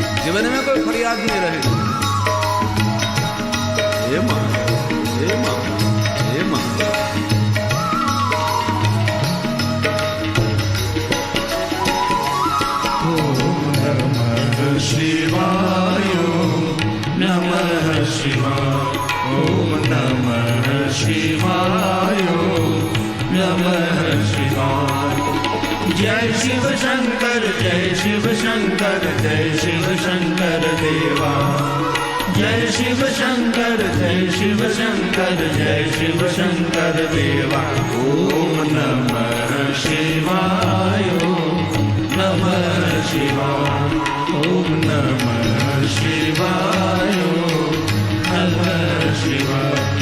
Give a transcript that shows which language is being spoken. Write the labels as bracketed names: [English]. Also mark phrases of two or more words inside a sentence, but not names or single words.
[Hindi] जीवन में कोई फरियाद नहीं रहेगी। हे महादेव, हे महादेव, हे महादेव। [Sanskrit] शिवाय नमः शिवाय, ओम नमः शिवाय, नमः शिवाय। [Hindi] जय शिव शंकर, जय शिव शंकर, जय शिव शंकर देवा। जय शिव शंकर, जय शिव शंकर, जय शिव शंकर देवा। [Sanskrit] ओम नमः शिवाय, नमः शिवाय, ओम नमः शिवाय, नमः शिवाय।